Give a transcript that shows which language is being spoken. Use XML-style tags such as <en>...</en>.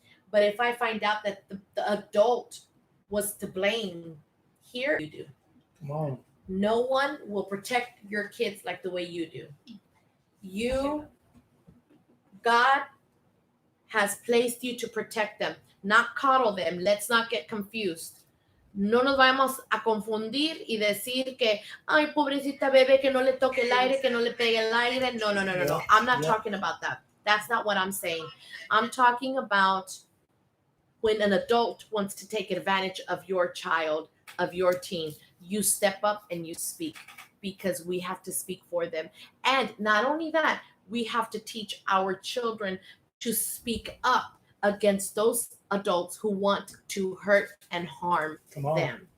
<en>But if I find out that the adult was to blame, here you do. Come on. No one will protect your kids like the way you do. God has placed you to protect them, not coddle them. Let's not get confused.</en> <es>No nos vamos a confundir y decir que, ay, pobrecita bebé, que no le toque el aire, que no le pegue el aire. No.</es> <en>I'm not talking about that. That's not what I'm saying. I'm talking about when an adult wants to take advantage of your child, of your teen, you step up and you speak, because we have to speak for them. And not only that, we have to teach our children to speak up against those adults who want to hurt and harm them.</en>